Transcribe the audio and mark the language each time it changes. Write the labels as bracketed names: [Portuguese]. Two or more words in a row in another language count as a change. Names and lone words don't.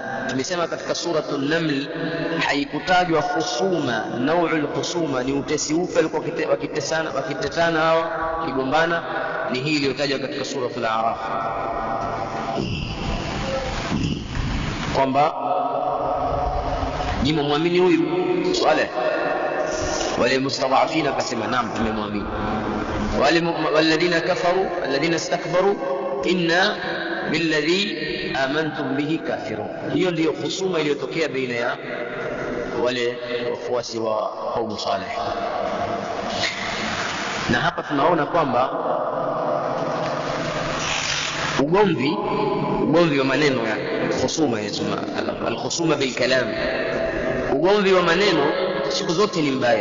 [Swahili] Tumesema katika suratul Naml haikutajwa khusuma, [Arabic] نوع الخصومة [Swahili] ni utesi upe alikuwa wakitetana hao kigombana, ni hii iliyotajwa katika suratul A'raf kwamba muamini huyu Saleh. Wale mustadhafina akasema naam tumemwamini, wale [Arabic] والذين كفروا الذين استكبروا إنا بالذي آمنتم به كافرون. [Swahili] Hiyo ndio husuma iliyotokea baina ya wale wafuasi wa kaumu Saleh. Na hapa tunaona kwamba ugomvi wa maneno ya husuma, [Arabic] الخصومة بالكلام, [Swahili] ugomvi wa maneno siku zote ni mbaya.